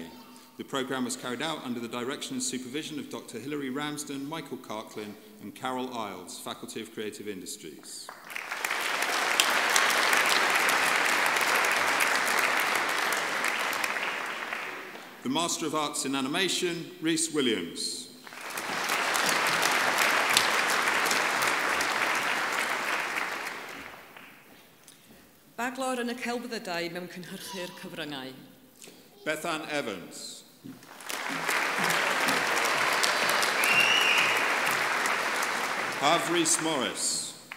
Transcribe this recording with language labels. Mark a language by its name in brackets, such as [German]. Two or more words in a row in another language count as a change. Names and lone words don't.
[English] The programme was carried out under the direction and supervision of Dr. Hilary Ramsden, Michael Carklin and Carol Isles, Faculty of Creative Industries. The Master of Arts in Animation, Rhys Williams. [Welsh] Baglor yn y celfyddydau mewn cynhyrchu'r cyfryngau. Bethan Evans. Hav Rhys Morris.